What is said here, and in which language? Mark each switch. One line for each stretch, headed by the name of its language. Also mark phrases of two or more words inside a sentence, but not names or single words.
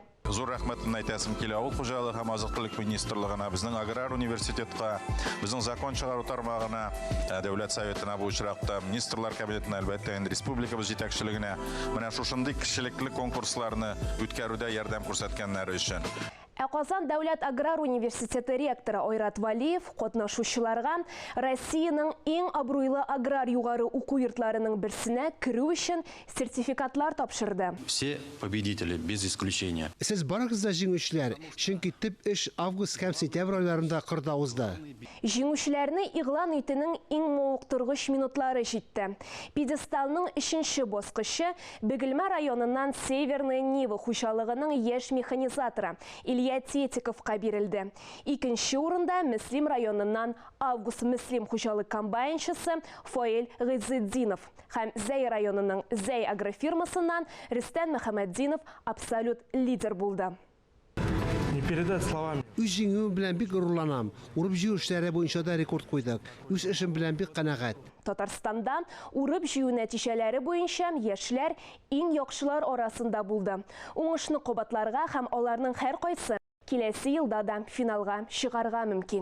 Tatar: Зур рәхмәтен әйтәсем килә авыл хуҗалыгы һәм азык-төлек министрлыгына, безнең аграр университетка, безнең закон чыгару тармагына, дәүләт советына бу очракта, министрлар кабинетына, әлбәттә, республикабыз җитәкчелегенә менә шушындый кешелекле конкурсларны үткәрүдә ярдәм күрсәткәннәре өчен. Казан дәүләт аграр университеты ректоры Айрат Валиев катнашучыларга Россиянең иң абруйлы аграр югары уку йортларының берсенә керү өчен сертификатлар тапшырды.
Russian: Все победители без исключения.
Tatar: Сез барыгыз да җиңүчеләр, чөнки төп эш август һәм сентябрь айларында кырда узды. Җиңүчеләрне игълан итүнең иң мавыктыргыч минутлары җитте. Пьедесталның 3нче баскычы Бөгелмә районыннан Северная Нива хуҗалыгының яшь механизаторы Илья Тетиковка бирелде. 2нче урында Мөслим районыннан Август Мөслим хуҗалык комбайнчысы Фаил Гыйзетдинов һәм Зәй районының Зәй агрофирмасыннан Рөстәм Мөхәммәддинов абсолют лидер булды.
Russian: Не передать словами.
Tatar: Үз җиңүем белән бик горурланам. Урып җыю эшләре буенча да рекорд куйдык. Үз эшем белән бик канәгать. Татарстанда урып җыю нәтиҗәләре буенча яшьләр иң яхшылар арасында булды. Уңышны кабатларга һәм аларның һәркайсы киләсе елда да финалга чыгарга мөмкин.